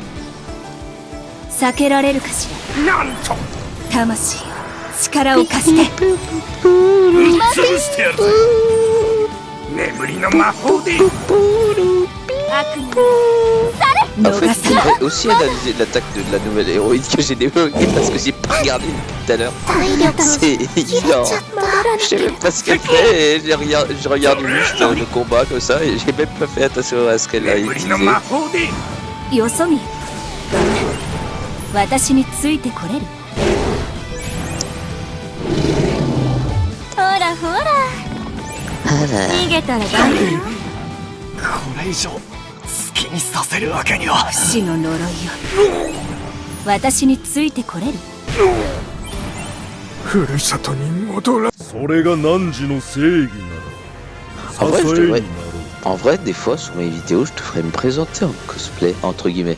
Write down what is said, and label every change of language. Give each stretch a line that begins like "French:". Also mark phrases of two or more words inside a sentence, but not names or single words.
French: En fait, je devrais aussi analyser l'attaque de la nouvelle héroïne que j'ai débloquée parce que j'ai pas regardé depuis tout à l'heure. C'est évident. Je sais même pas ce qu'elle fait et je regarde juste le combat comme ça et j'ai même pas fait attention à ce qu'elle a utilisé.
Japanese: 私についてこれる？ほらほら、逃げたらダメよ。これ以上好きにさせるわけには。不死の呪いよ、私についてこれる？ふるさとに戻ら。それが汝の正義なら。
French: En vrai, des fois, sur mes vidéos, je devrais me présenter en cosplay, entre guillemets.